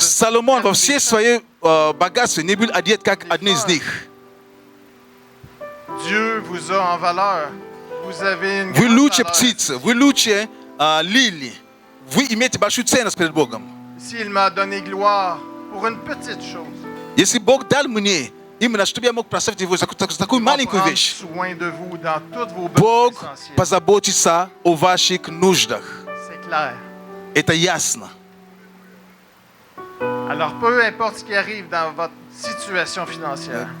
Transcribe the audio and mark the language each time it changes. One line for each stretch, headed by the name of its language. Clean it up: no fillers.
Russian: Соломон во всей своей богатстве не был одет, как одни из них.
French: Dieu vous a en valeur. Vous avez une
Russian: Вы
French: grande
Russian: лучше
French: valeur.
Russian: птицы, вы лучше лилии. Вы имеете большую ценность перед Богом.
French: S'il m'a donné gloire pour une petite chose,
Russian: Если Бог дал мне, именно чтобы я мог прославить Его за такую
French: il va
Russian: маленькую
French: prendre
Russian: вещь,
French: soin de vous dans toutes vos besoins
Russian: Бог
French: essentiels.
Russian: позаботится о ваших нуждах.
French: C'est clair.
Russian: Это ясно.
French: Alors, peu importe ce qui arrive dans votre situation financière,